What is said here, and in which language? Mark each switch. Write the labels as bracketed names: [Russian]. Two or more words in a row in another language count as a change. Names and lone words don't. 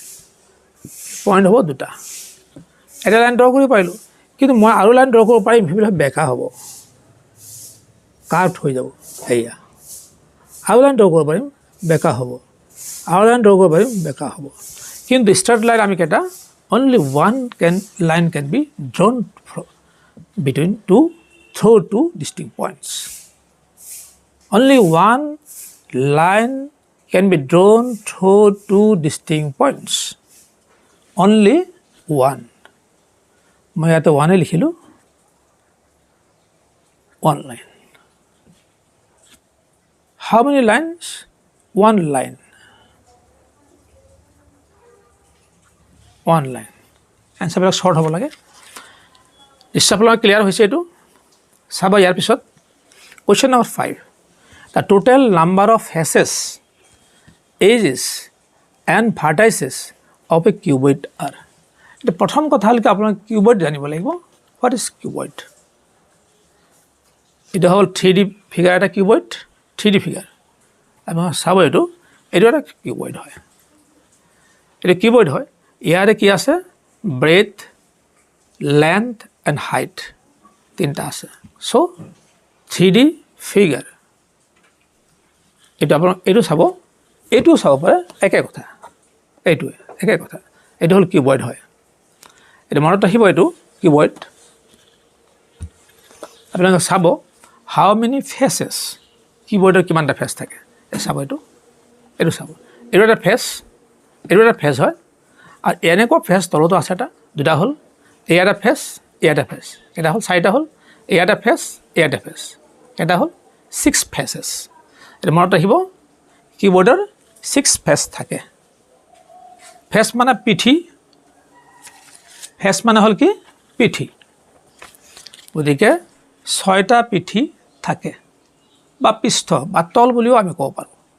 [Assamese] পইণ্ট হ'ব দুটা এটা [English] line draw [Assamese] কৰিব পাৰিলোঁ কিন্তু মই আৰু [English] line draw [Assamese] কৰিব পাৰিম সেইবিলাক বেকা হ'ব কাৰ্ভড হৈ যাব এয়া আৰু [English] line draw [Assamese] কৰিব পাৰিম বেকা হ'ব আৰু [English] line draw [Assamese] কৰিব পাৰিম বেকা হ'ব কিন্তু [English] straight line [Assamese] আমি কেইটা [English] only one line can be drawn between through two distinct points. Only one line can be drawn through two distinct points. Only one. [Hindi] मैं यहाँ तो one लिखी लूँ. [English] One line. How many lines? One line. One line. [Assamese] Answer বিলাক short হ'ব লাগে. নিশ্চয় আপোনালোকৰ ক্লিয়াৰ হৈছে এইটো চাব ইয়াৰ পিছত [English] question number [Assamese] 5 [English] the total number of faces edges and vertices of a cuboid are [Assamese] এতিয়া প্ৰথম কথা হ'ল কি আপোনালোকে কিউবইড জানিব লাগিব [English] what is cuboid [Assamese] এইটো হ'ল [English] 3D figure [Assamese] এটা কিউবইড [English] 3D figure [Assamese] আপোনালোকে চাব এইটো এটা কিউবইড হয় এইটো কিউবইড হয় ইয়াৰে কি আছে [English] breadth length and height [Assamese] তিনটা আছে [English] so 3D figure [Assamese] এটা আপোন এটো চাব পাৰে একে কথা এটো হল কিউবইড হয় এটা মনত ৰাখিব এটো কিউবইড আপোনালোকে চাব [English] how many faces [Assamese] কিউবইডৰ কিমানটা ফেস থাকে চাব এটো চাব এটো এটা ফেস হয় আৰু এনেকুৱা ফেস তলতো আছে দুটা হল এটা ফেস এটা ফেস এটা হল চাৰিটা হল এটা ফেস এটা হল 6 ফেসেস এটা মনত ৰাখিব কিবোৰ্ডৰ 6 ফেস থাকে ফেস মানে পিঠি ফেস মানে হল কি পিঠি গতিকে 6টা পিঠি থাকে বা পৃষ্ঠ বা তল বুলিও আমি ক'ব পাৰোঁ